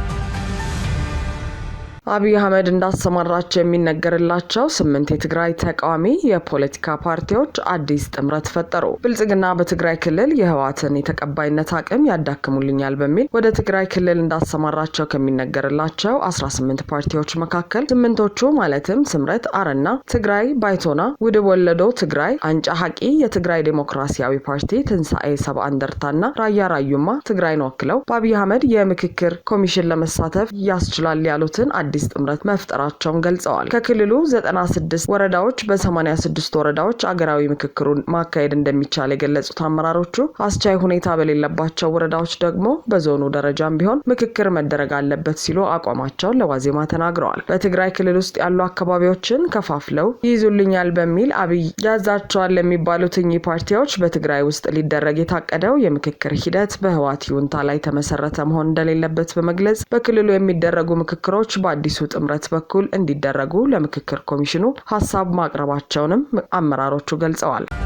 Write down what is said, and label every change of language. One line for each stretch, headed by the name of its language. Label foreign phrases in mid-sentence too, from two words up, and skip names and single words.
Amharic: አብይ አህመድ እንዳሰማራቸው የሚነገርላቸው 8 የትግራይ ተቃዋሚ የፖለቲካ ፓርቲዎች አዲስ ጥምረት ፈጠሩ። ብልጽግና በትግራይ ክልል የህወሓትን የተቀባይነት አቅም ያዳክሙልኛል በሚል ወደ ትግራይ ክልል እንዳሰማራቸው ከሚነገርላቸው 18 ፓርቲዎች መካከል 8ቶቹ ማለትም ስምረት፣ አረና ትግራይ፣ ባይቶና፣ ውድብ ወለዶ ትግራይ፣ አንጫ ሐቂ የትግራይ ዴሞክራሲያዊ ፓርቲ፣ ትንሳኤ ሰብአ እንደርታና ራያ ራዩማ ትግራይን ወክለው በአብይ አህመድ የምክክር ኮሚሽን ለመሳተፍ ያስችላል ያሉትን አዲስ ጥምረት መፍጠራቸውን ገልጸዋል። ከክልሉ 96 ወረዳዎች በ86 ወረዳዎች አገራዊ ምክክሩን ማካሄድ እንደሚቻል የገለጹት አመራሮቹ አስቻይ ሁኔታ በሌለባቸው ወረዳዎች ደግሞ በዞኑ ደረጃም ቢሆን ምክክር መደረግ አለበት ሲሉ አቋማቸውን ለዋዜማ ተናግረዋል። በትግራይ ክልል ውስጥ ያሉ አካባቢዎችን ከፋፍለው ይይዙልኛል በሚል አብይ ያዛቸዋል ለሚባሉት እኚህ ፓርቲዎች በትግራይ ውስጥ ሊደረግ የታቀደው የምክክር ሂደት በህወሓት ይሁንታ ላይ ተመሰረተ መሆን እንደሌለበት በመግለጽ በክልሉ የሚደረጉ ምክክሮች በአዲሱ ጥምረት በኩል እንዲደረጉ ለምክክር ኮሚሽኑ ሐሳብ ማቅረባቸውንም አመራሮቹ ገልጸዋል።